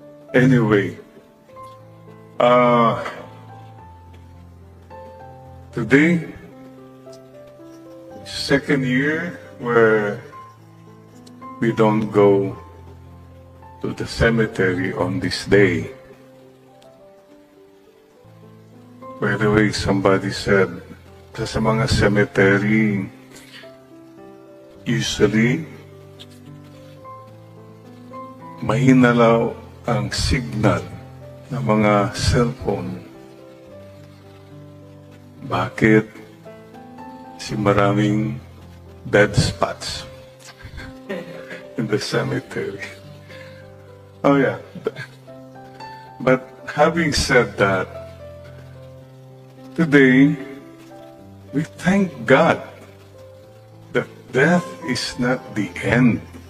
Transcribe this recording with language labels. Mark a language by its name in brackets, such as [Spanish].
[English] Anyway, today, second year where we don't go to the cemetery on this day. By the way, somebody said, [Filipino] sa mga cemetery, usually, mahina lang ang signal ng mga cellphone. Bakit? Kasi maraming [English] dead spots in the cemetery. Oh yeah. But having said that, today, we thank God that death is not the end.